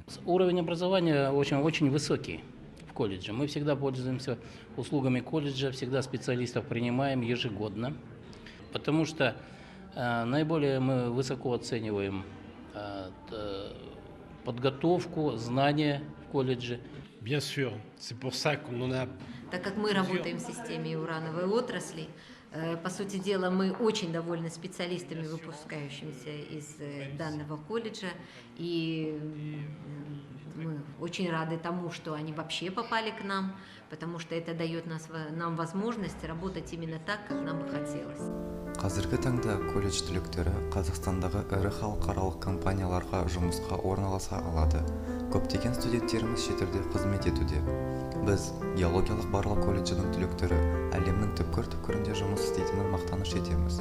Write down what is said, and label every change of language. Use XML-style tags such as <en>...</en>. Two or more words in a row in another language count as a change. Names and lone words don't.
<ru>Уровень образования очень высокий в колледже. Мы всегда пользуемся услугами колледжа, всегда специалистов принимаем ежегодно, потому что наиболее мы высоко оцениваем подготовку, знания в колледже.</ru> <fr>Bien sûr, c'est pour ça qu'on en a.</fr> <ru>Так как мы работаем в системе урановой отрасли, по сути дела, мы очень довольны специалистами, выпускающимися из данного колледжа, и мы очень рады тому, что они вообще попали к нам, потому что это дает нам возможность работать именно так, как нам бы хотелось.</ru> <kk>Қазіргі таңда колледж түлектері Қазақстандағы ірі халықаралық компанияларға жұмысқа орналаса алады. Көптеген студенттеріміз шетелде қызмет етуде. Біз геологиялық барлау колледжінің түлектері әлемнің түпкір-түпкірінде жұмыс істейтінін мақтаныш етеміз.</kk>